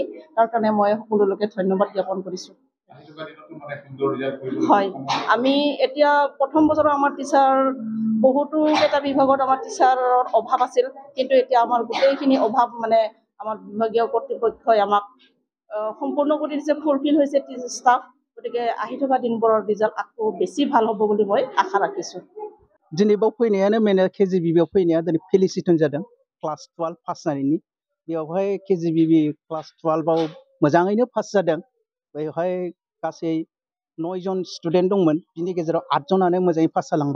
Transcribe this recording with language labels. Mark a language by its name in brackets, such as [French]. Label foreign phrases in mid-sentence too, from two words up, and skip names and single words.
[Assamese] তাৰ কাৰণে মই সকলোলৈকে ধন্যবাদ জ্ঞাপন কৰিছোঁ। হয়, আমি এতিয়া প্ৰথম বছৰৰ আমাৰ টিচাৰ বহুতো কেইটা বিভাগত আমাৰ টিচাৰৰ অভাৱ আছিল, কিন্তু এতিয়া আমাৰ গোটেইখিনি অভাৱ মানে আমাৰ বিভাগীয় কৰ্তৃপক্ষই আমাক সম্পূৰ্ণ কৰি দিছে, ফুলফিল হৈছে ষ্টাফ। গতিকে আহি থকা দিনবোৰৰ ৰিজাল্ট আকৌ বেছি ভাল হ'ব বুলি মই আশা ৰাখিছোঁ। [Bodo] दिनै बाव फैनायानो मेन KGBB फैनाया दिनै फेलिसिटेसन जादों क्लास 12 पास जानायनि। बेवहाय KGBB क्लास 12आव मोजाङैनो पास जादों। बेवहाय गासै 9 जन स्टुडेन्ट दंमोन, बिनि गेजेराव 8 जनानो मोजाङै पास जालांबाय।